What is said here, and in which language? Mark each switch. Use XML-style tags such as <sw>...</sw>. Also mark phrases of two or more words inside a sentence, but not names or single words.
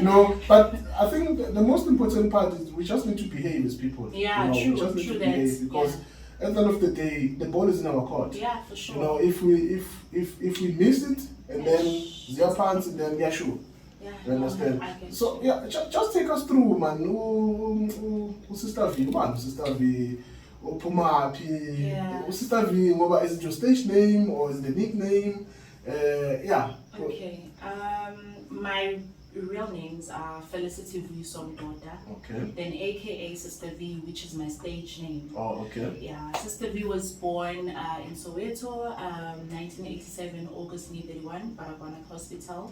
<en>no, but I think the most important part is we just need to behave as people. Yeah, we just need true to that. behave because at the end of the day, the ball is in our court. Yeah, for sure. You know, if we miss it and then their pants, then yeah, sure. Yeah, You understand? I get So you. yeah, just take us through, man. Sista Vee, man, Sista Vee, Pumapi. Yeah. Sista Vee, is it your stage name or is it the nickname? Yeah. Okay. My real names are Felicity Vee daughter. Okay. Then AKA Sista Vee, which is my stage name. Oh, okay. Yeah, Sista Vee was born in Soweto, 1987, August 31, Baragwana Hospital.</en>